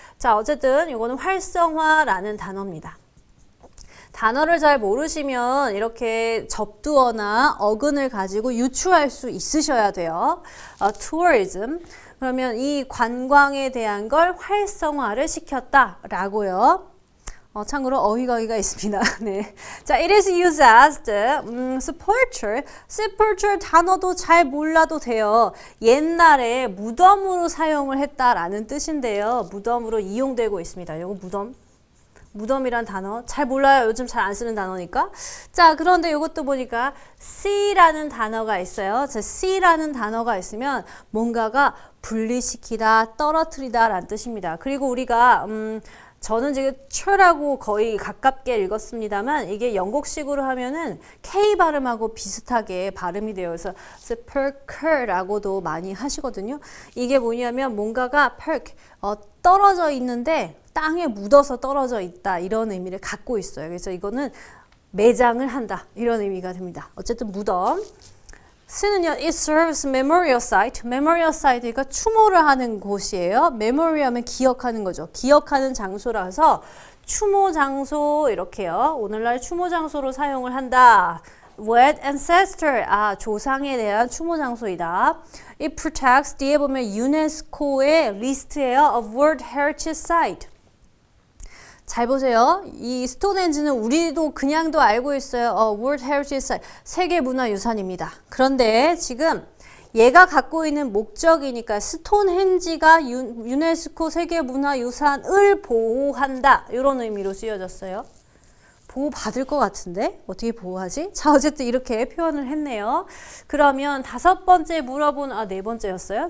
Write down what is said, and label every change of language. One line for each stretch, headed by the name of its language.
Korean: 자, 어쨌든 이거는 활성화라는 단어입니다. 단어를 잘 모르시면 이렇게 접두어나 어근을 가지고 유추할 수 있으셔야 돼요. tourism, 그러면 이 관광에 대한 걸 활성화를 시켰다라고요. 참고로 어휘가 있습니다. 네.
English: 자, it is used as the sepulture.
Korean: sepulture 단어도 잘 몰라도 돼요. 옛날에 무덤으로 사용을 했다라는 뜻인데요. 무덤으로 이용되고 있습니다. 이거 무덤이란 단어 잘 몰라요. 요즘 잘 안 쓰는 단어니까. 자, 그런데 이것도 보니까 C라는 단어가 있어요. 자, C라는 단어가 있으면 뭔가가 분리시키다, 떨어뜨리다 라는 뜻입니다. 그리고 우리가 저는 지금 철하고 거의 가깝게 읽었습니다만 이게 영국식으로 하면은 K 발음하고 비슷하게 발음이 되어 있어서 sepulchre라고도 많이 하시거든요. 이게 뭐냐면 뭔가가 떨어져 있는데 땅에 묻어서 떨어져 있다 이런 의미를 갖고 있어요. 그래서 이거는 매장을 한다 이런 의미가 됩니다. 어쨌든 무덤. C는요,
English: it serves memorial site.
Korean: memorial site가 추모를 하는 곳이에요. memorial은 기억하는 거죠. 기억하는 장소라서 추모 장소 이렇게요. 오늘날 추모 장소로 사용을 한다.
English: With ancestor,
Korean: 조상에 대한 추모 장소이다.
English: It protects,
Korean: 뒤에 보면 유네스코의 리스트예요.
English: of World Heritage Site.
Korean: 잘 보세요. 이 스톤헨지는 우리도 그냥도 알고 있어요. World Heritage Site, 세계문화유산입니다. 그런데 지금 얘가 갖고 있는 목적이니까 스톤헨지가 유네스코 세계문화유산을 보호한다. 이런 의미로 쓰여졌어요. 보호받을 것 같은데 어떻게 보호하지? 자, 어쨌든 이렇게 표현을 했네요. 그러면 다섯 번째 물어본, 네 번째였어요.